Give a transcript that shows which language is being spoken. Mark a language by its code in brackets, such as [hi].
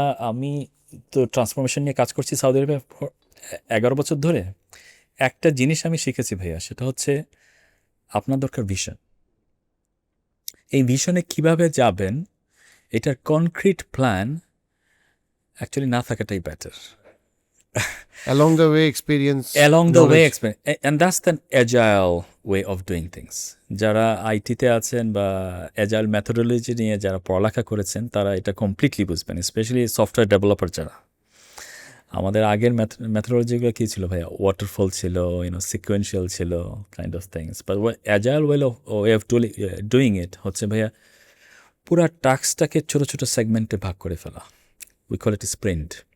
[bn] আমি তো ট্রান্সফরমেশন নিয়ে কাজ করছি সৌদি আরবে 11 বছর ধরে। একটা জিনিস আমি শিখেছি ভাইয়া, সেটা হচ্ছে আপনার দরকার ভিশন। এই ভিশনে কিভাবে যাবেন, এটার কনক্রিট প্ল্যান অ্যাকচুয়ালি না থাকাটাই better. [en] Along the way experience, Along the way knowledge. experience, and that's the agile way of doing things. [bn] যারা আইটিতে আছেন বা অ্যাজাইল মেথোডোলজি নিয়ে যারা পড়ালেখা করেছেন তারা এটা কমপ্লিটলি বুঝবেন, স্পেশালি সফটওয়্যার ডেভেলপার যারা। আমাদের আগের মেথোডোলজিগুলো কী ছিল ভাইয়া? ওয়াটারফল ছিল, সিকোয়েন্সিয়াল ছিল, [en] Kind of things. [bn] But agile way of doing it হচ্ছে ভাইয়া পুরা টাস্কটাকে ছোটো ছোটো সেগমেন্টে ভাগ করে ফেলা। [en] We call it sprint.